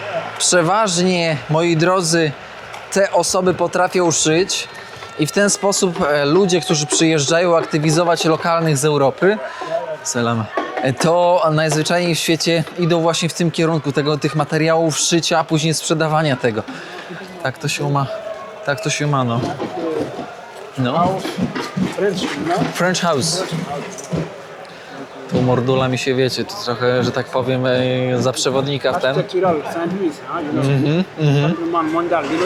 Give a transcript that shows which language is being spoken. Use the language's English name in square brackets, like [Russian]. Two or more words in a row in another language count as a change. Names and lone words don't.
[Polish] Przeważnie, moi drodzy, te osoby potrafią szyć i w ten sposób ludzie, którzy przyjeżdżają aktywizować lokalnych z Europy, selam, to najzwyczajniej w świecie idą właśnie w tym kierunku tych materiałów szycia, a później sprzedawania tego. Tak to się ma, no. No. French House. Tu mordula mi się, wiecie, to trochę, że tak powiem, za przewodnika w ten. [French] Architectural, Saint-Louis, patrimoine mondial,